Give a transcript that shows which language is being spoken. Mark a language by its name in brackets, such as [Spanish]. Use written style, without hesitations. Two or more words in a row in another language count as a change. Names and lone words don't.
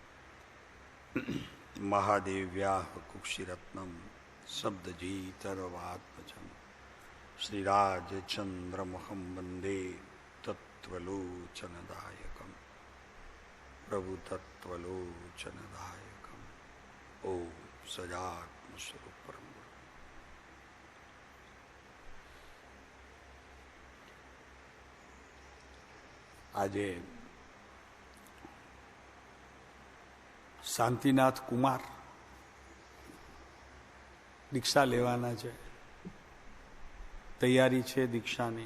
[Sanskrit] महादेव्याः कुक्षिरत्नम शब्दजीतरवात्मजम् श्रीराजचन्द्रमहं वन्दे तत्त्वलोचनदायकम्। प्रभु तत्त्वलोचनदायकम्। ओम सजात्म स्वरूप परम। [Gujarati] આજે શાંતિનાથ કુમાર દીક્ષા લેવાના છે, તૈયારી છે દીક્ષાની.